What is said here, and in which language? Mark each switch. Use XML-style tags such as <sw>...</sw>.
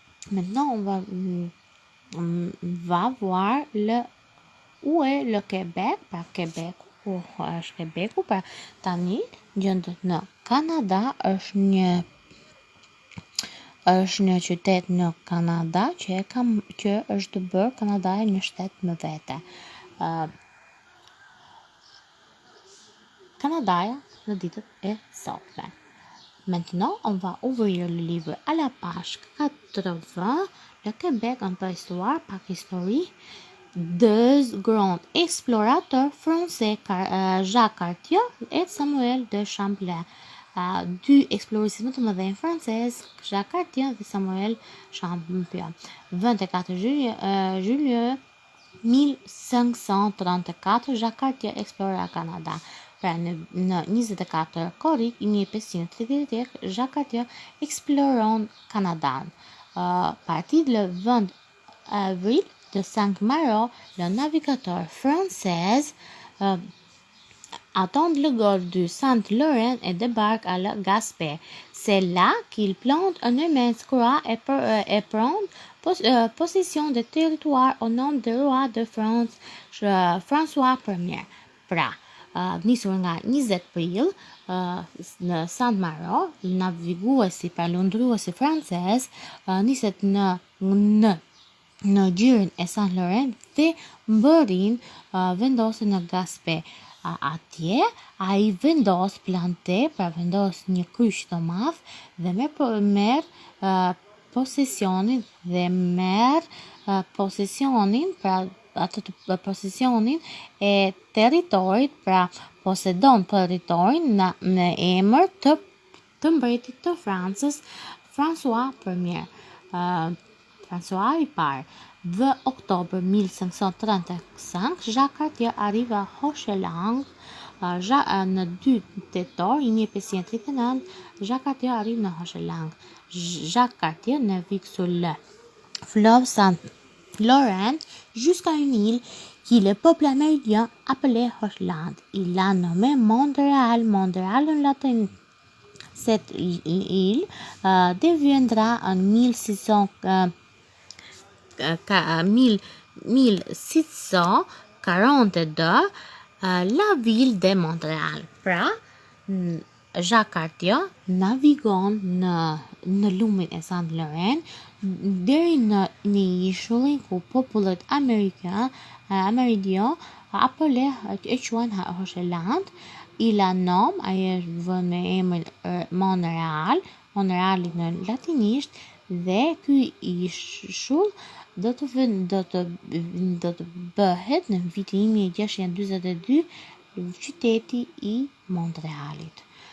<fr>Maintenant, va voir où est le Québec par Québec ou par</fr> <sq>tani gjëndë në Kanada është një qytet në Kanada që është bërë Kanadaja një shtet më vete. Kanadaja në ditët e sotme.</sq> <fr>Maintenant, on va ouvrir le livre à la page 80, le Québec, un peu histoire, par historie. Deux grands explorateurs français, Jacques Cartier et Samuel de Champlain.</fr> <sq>Dy eksploristë të mëdhenj francez, Jacques Cartier dhe Samuel Champlain.</sq> <fr>24 juillet 1534, Jacques Cartier explora Kanada.</fr> <sq>Pra në 24 korrik 1533, Jacques Cartier exploron Kanadan.</sq> <fr>Parti le 20 avril de Saint-Malo, le navigateur français attend le golfe du Saint-Laurent et débarque à la Gaspé. C'est là qu'il plante un immense croix et prend possession des territoires au nom du roi de France, François Ier.</fr> <sq>Pra, nisur nga 20 prill në Saint-Malo, naviguesi palundruesi francez niset në gjirin e Saint-Laurent dhe mbërin vendosen në Gaspé. Atje ai vendos plante, pra vendos një kyç të madh dhe merr posesionin pra posesionin e territorit, pra posedon territorin në emër të mbretit të Francës, François Ier. François i parë.</sq> <fr>2 octobre 1535, Jacques Cartier arrive à Hochelaga.</fr> <sq>Në 2 tetor 1539, Jacques Cartier arrive në Hochelaga.</sq> <fr>Jacques Cartier navigue sur le fleuve Saint-Laurent jusqu'à une île qui le peuple amérindien appelait Hochelaga. Il l'a nommé Montréal en latin. Cette île deviendra en 1642 la ville de Montréal.</fr> <sq>Pra, Jacques Cartier navigon në lumin e Saint-Laurent deri në ishullin ku popullet amerindian e quajnë Hochelaga.</sq> <fr>Il a nom,</fr> <sq>ai është vënë me emrin Montreali në latinisht, dhe ky ishull do të bëhet në vitin 1642 qyteti i Montrealit.</sq>